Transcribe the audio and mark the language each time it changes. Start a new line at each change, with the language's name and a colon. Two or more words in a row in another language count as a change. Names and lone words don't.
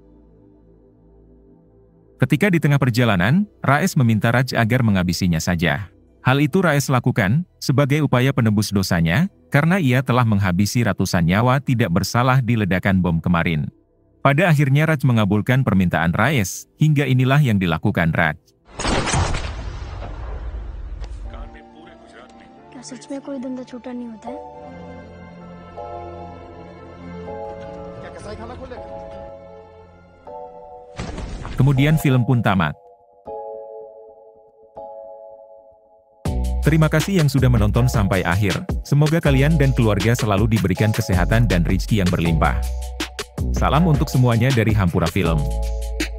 Indonesian: Ketika di tengah perjalanan, Raes meminta Raj agar menghabisinya saja. Hal itu Raes lakukan, sebagai upaya penebus dosanya, karena ia telah menghabisi ratusan nyawa tidak bersalah di ledakan bom kemarin. Pada akhirnya Raj mengabulkan permintaan Raes, hingga inilah yang dilakukan Raj.
Hindi: क्या सच में कोई धंधा छोटा नहीं होता है? क्या कसाई खाना खोलेगा?
Indonesian: Kemudian film pun tamat. Terima kasih yang sudah menonton sampai akhir. Semoga kalian dan keluarga selalu diberikan kesehatan dan rezeki yang berlimpah. Salam untuk semuanya dari Hampura Film.